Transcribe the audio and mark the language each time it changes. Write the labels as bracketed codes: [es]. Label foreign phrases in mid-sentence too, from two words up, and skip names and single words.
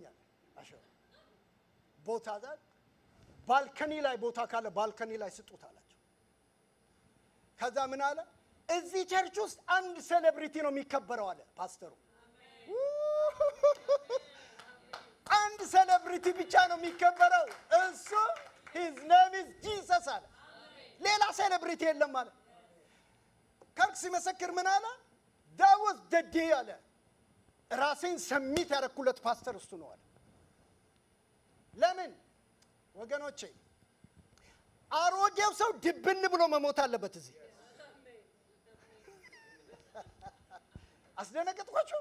[am] አለ አሸሩ ቦታ ዛት ባልከኒ ላይ ቦታ ካለ ባልከኒ ላይ ስጡት አላቸው። ከዛ ምን አለ እዚህ ቸርች ውስጥ አንድ ሴሌብሪቲ ነው የሚከበረው አለ ፓስተሩ። አንድ ሴሌብሪቲ ብቻ ነው የሚከበረው። እሱ [en] his name is Jesus [am] አለ። ሌላ ሴሌብሪቲ የለም ማለት። ከርክ ሲመሰክር ምን አለ? [en] that was the day [am] አለ። ራሴን ሰሚት ያደረኩለት ፓስተር እሱ ነው አለ። ለምን ወገኖቼ አሮጌው ሰው ድብን ብሎ መሞት አለበት እዚህ። አስደነገጥኳችሁ?